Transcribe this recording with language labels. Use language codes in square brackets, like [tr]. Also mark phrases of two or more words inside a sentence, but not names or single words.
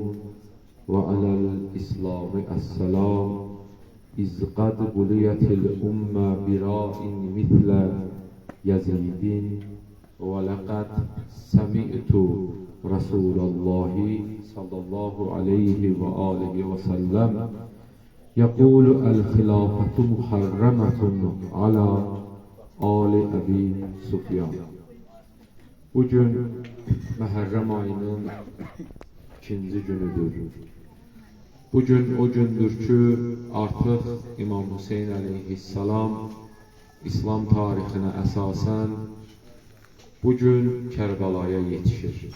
[ar] وعلى الإسلام السلام إذ قد بليت الأمة براع مثل يزيد ولقد سمعت رسول الله صلى الله عليه وآله وسلم يقول الخلافة محرمة على آل أبي سفيان. [az] Bugün Məhərrəm ayının ikinci günüdür. Bugün o gündür ki, artıq İmam Hüseyin aleyhisselam İslam tarixinə əsasən bugün Kərbəlaya yetişir.